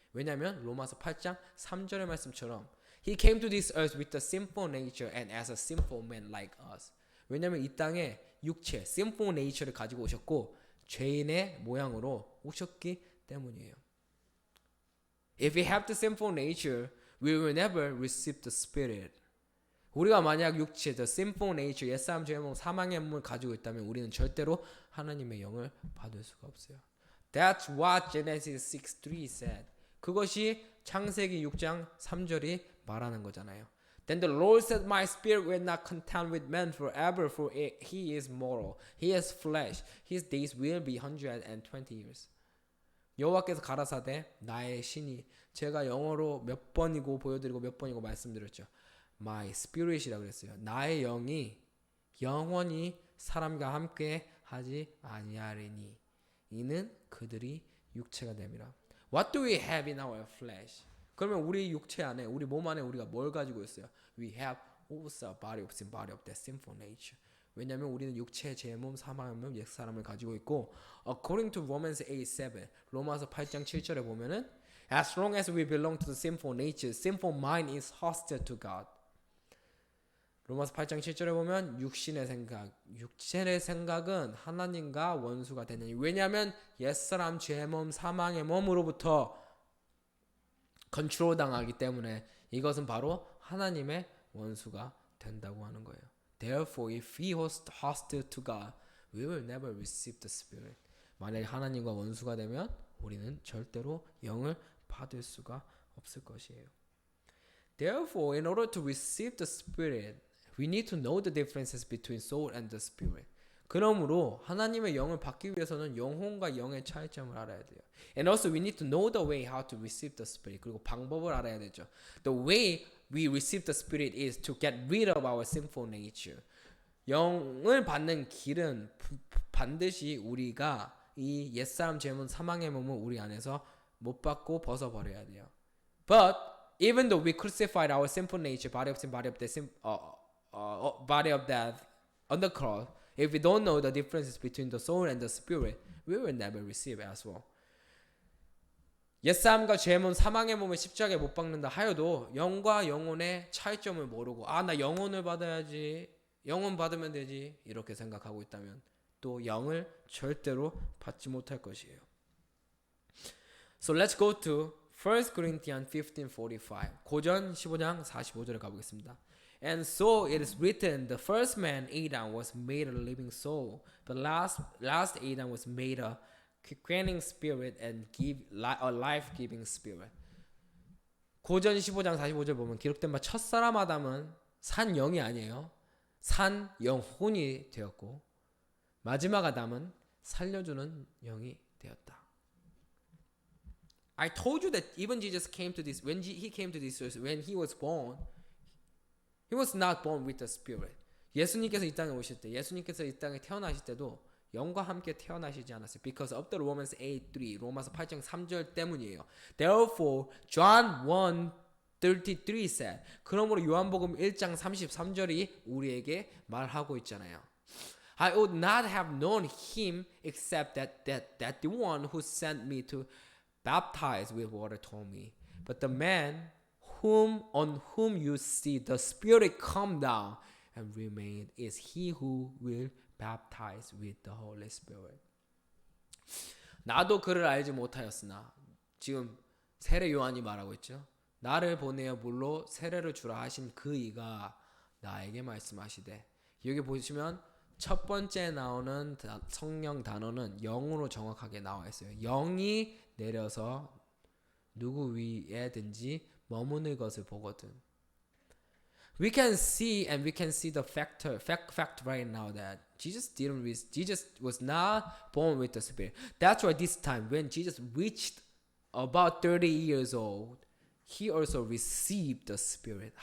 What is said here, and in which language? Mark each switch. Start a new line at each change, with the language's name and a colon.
Korean: 왜냐하면 로마서 8장 3절의 말씀처럼
English: He came to this earth with a sinful nature and as a sinful man like us.
Korean: 왜냐하면 이 땅에 육체, sinful nature를 가지고 오셨고 죄인의 모양으로 오셨기 때문이에요.
English: If we have the sinful nature, we will never receive the spirit.
Korean: 우리가 만약 육체, the sinful nature, 옛사람 죄의 몸, 사망의 몸을 가지고 있다면 우리는 절대로 하나님의 영을 받을 수가 없어요.
English: That's what Genesis 6:3 said.
Korean: 그것이 창세기 6장 3절이 말하는 거잖아요.
English: Then the Lord said, My spirit will not contend with man forever, for he is mortal. He has flesh. His days will be 120 years.
Korean: 여호와께서 가라사대 나의 신이, 제가 영어로 몇 번이고 보여드리고 몇 번이고 말씀드렸죠. My spirit이라고 그랬어요. 나의 영이 영원히 사람과 함께 하지 아니하리니 이는 그들이 육체가 됨이라.
English: What do we have in our flesh?
Korean: 그러면 우리 육체 안에, 우리 몸 안에 우리가 뭘 가지고 있어요?
English: We have also a body of sin, body of that sinful nature.
Korean: 왜냐하면 우리는 육체, 제 몸, 사망의 몸, 옛사람을 가지고 있고
English: According to Romans 8:7,
Korean: 로마서 8장 7절에 보면은
English: As long as we belong to the sinful nature, sinful mind is hostile to God.
Korean: 로마서 8장 7절에 보면 육신의 생각은 하나님과 원수가 되느니. 왜냐하면 옛사람, 죄 몸, 사망의 몸으로부터 컨트롤 당하기 때문에 이것은 바로 하나님의 원수가 된다고 하는 거예요.
English: Therefore, if we are hostile to God, we will never receive the Spirit.
Korean: 만약에 하나님과 원수가 되면 우리는 절대로 영을 받을 수가 없을 것이에요.
English: Therefore, in order to receive the Spirit, we need to know the differences between soul and the Spirit.
Korean: 그러므로 하나님의 영을 받기 위해서는 영혼과 영의 차이점을 알아야 돼요.
English: And also we need to know the way how to receive the Spirit.
Korean: 그리고 방법을 알아야 되죠.
English: The way we receive the Spirit is to get rid of our sinful nature.
Korean: 영을 받는 길은 반드시 우리가 이 옛사람 죄문 사망의 몸을 우리 안에서 못 받고 벗어버려야 돼요.
English: But even though we crucified our sinful nature, body of sin, body of death, body of death on the cross, if we don't know the differences between the soul and the spirit, we will never receive as well.
Korean: 옛사람과 죄몸 사망의 몸을 십자가에 못 박는다 하여도 영과 영혼의 차이점을 모르고 나 영혼을 받아야지 영은 받으면 되지 이렇게 생각하고 있다면 또 영을 절대로 받지 못할 것이에요.
English: So let's go to 1 Corinthians 15:45.
Korean: 고전 15장 45절에 가보겠습니다.
English: And so it is written, the first man Adam was made a living soul, but last Adam was made a quickening spirit and a life-giving spirit.
Korean: 고전 15장 45절 보면 기록된 바 첫사람 아담은 산 영이 아니에요. 산 영혼이 되었고 마지막 아담은 살려주는 영이 되었다.
English: I told you that even Jesus came to this when he came to this earth, when he was born, he was not born with the spirit.
Korean: 예수님께서 이 땅에 오실 때, 예수님께서 이 땅에 태어나실 때도 영과 함께 태어나시지 않았어요.
English: Because of the Romans 8:3,
Korean: 로마서 8장 3절 때문이에요.
English: Therefore, John 1:33 said.
Korean: 그러므로 요한복음 1장 33절이 우리에게 말하고 있잖아요.
English: I would not have known him except that the one who sent me to baptize with water told me. But the man on whom you see the Spirit come down and remain is he who will baptize with the Holy Spirit.
Korean: 나도 그를 알지 못하였으나 지금 세례 요한이 말하고 있죠. 나를 보내어 물로 세례를 주라 하신 그 이가 나에게 말씀하시되. 여기 보시면 첫 번째 나오는 성령 단어는 영으로 정확하게 나와 있어요. 영이 내려서 누구 위에든지 머무는 것을 보거든.
English: We can see the fact right now that Jesus was not born with the Spirit. That's why this time when Jesus reached about 30 years old, he also received the Spirit.